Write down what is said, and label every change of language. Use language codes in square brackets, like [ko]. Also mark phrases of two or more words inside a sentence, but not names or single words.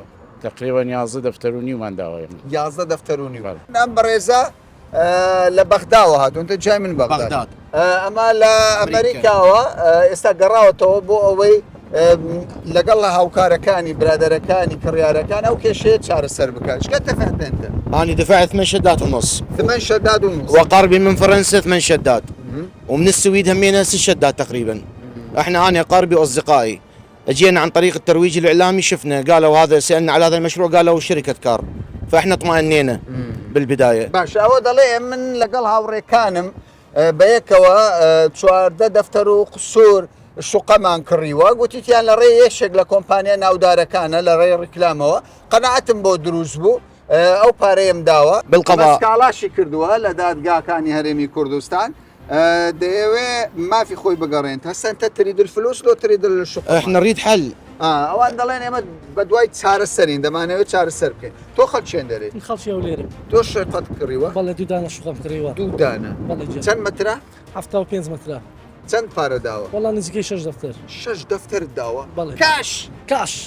[ckb] تقریبا 11 دەفتەر و نیومان داوە 11 دەفتەر و نیو ئەم بەڕێزە لە بەغداوە هاتوونتە جای من بەغداد ئەمە لە ئەمریکاوە ئێستا گەڕاوەتەوە بۆ ئەوەی لەگەڵ لە هاوکارەکانی برادەرەکانی کڕیارەکان ئەو کێشەیە چارەسەر بکات [ar] شكون دفعت انت؟ أنا دفعت 8 شدات ونص 8 شداد ونص وقربي من فرنسا 8 شدات ومن السويد همينا 6 شدات تقريبا احنا انا قربي واصدقائي اجينا عن طريق الترويج الاعلامي شفنا قالوا هذا سالنا على هذا المشروع قالوا شركه كار فاحنا اطمئنينا بالبدايه [ckb] باش ئەوە دەڵێ من لەگەڵ هاوڕێکانم بەیەکەوە 14 دەفتەر و قسوور شوقەمان کڕیوە گوتیان لە ڕێ یەشێک لە کۆمپانیا ناودارەکانە لە ڕێ ڕیکلامەوە قەنەعەتم بۆ دروست بوو ئەو پارەیەم داوە بەسکاڵاشی کردووە لە دادگاکانی هەرێمی کوردستان دەیەوێ مافی خۆی بگەڕێن [ar] هەستە تريد الفلوس لۆ تريد الشقة احنا نريد حل [ckb] ئەوان دەڵێن ئێمە بە دوای چارەسەرین دەمانەوێت چارەسەر بکەین تۆ خەڵ چێن دەرێت خەڵکی ئەو لێرە تۆ شقەت کڕیوە بەڵێ دوودانە شوقم کڕیوە دوودانە چەند مەترە 75 مەترە چەند پارە داوە وەڵام نزیکەی 6 دەفتەر 6 دەفتەر داوە بەڵێ کاش